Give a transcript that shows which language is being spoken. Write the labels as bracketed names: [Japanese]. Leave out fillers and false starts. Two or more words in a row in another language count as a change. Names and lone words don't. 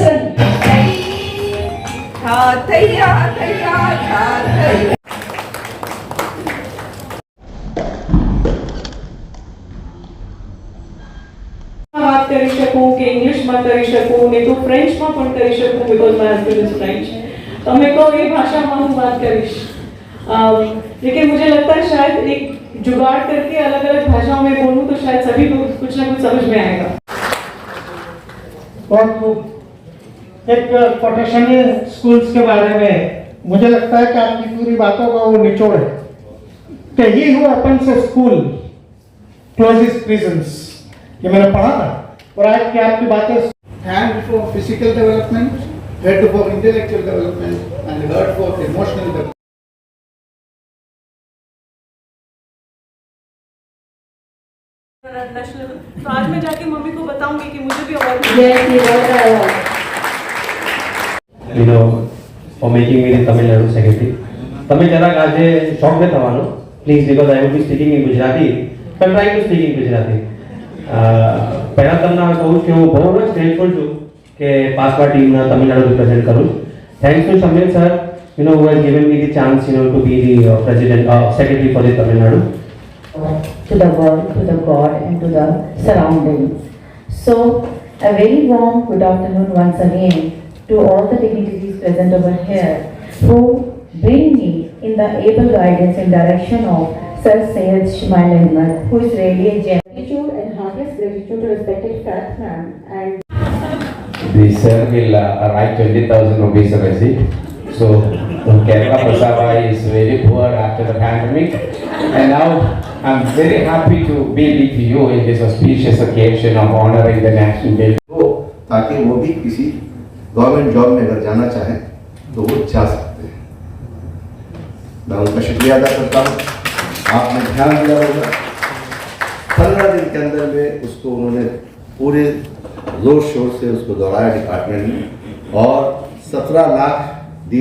[Gujarati] કરીએ. હા તૈયાર તૈયાર તૈયાર. बात કરી શકું કે ઇંગ્લિશમાં કરી શકું, નહીં તો ફ્રેન્ચમાં પણ કરી શકું, [English] because my husband is French. [Gujarati] તમે કહો એ ભાષામાં હું વાત કરીશ. [Hindi] लेकिन मुझे लगता है शायद एक जुगाड़ करके अलग अलग भाषाओं में बोलूं तो शायद सभी को कुछ ना कुछ समझ में आएगा. बहुत खूब. एक कोटेशन है स्कूल्स के बारे में. मुझे लगता है कि आपकी पूरी बातों का वो निचोड़ है कि [English] he who opens a school closes prisons. [Hindi] ये मैंने पढ़ा था. और आज की आपकी बातें [English] hand for physical development, head for intellectual development and heart for emotional development. [Hindi] नेशनल. तो आज मैं जाके मम्मी को बताऊंगी कि मुझे भी अवार्ड [English] you know, for making me the Tamil Nadu secretary. [Gujarati] તમે જરાક આજે શોક ન થવાનો પ્લીઝ, [English] because I will be speaking in [Gujarati] ગુજરાતી, [English] but I'm trying to speak in [Gujarati] ગુજરાતી. પહેલા તમને કહું કે હું બહુ જ ગ્રેટફુલ છું કે પાસવા ટીમના તમિલનાડુ રિપ્રેઝેન્ટ કરું. [English] thanks to Shamir sir, you know, who has given me the chance, you know, to be the president secretary for the Tamil Nadu. To the world, to the God and to the surroundings. So a very warm good afternoon once again to all the dignitaries present over here who bring me in the able guidance and direction of Sir Syed Shamail Ahmed, who is really a gratitude and heartiest gratitude to respected Fath ma'am. And The sir will write 20,000 rupees a receipt. So Kerala Pasava is very poor after the pandemic, and now I'm very happy to be with you in this auspicious occasion of honoring the National Day. [Hindi] ताकि वो भी किसी गवर्नमेंट जॉब में अगर जाना चाहें तो वो जा सकते हैं. मैं उनका शुक्रिया अदा करता हूँ. आपने ध्यान दिया होगा 15 दिन के अंदर में उसको उन्होंने पूरे जोर शोर से उसको दौड़ाया डिपार्टमेंट में और 17 लाख दिए.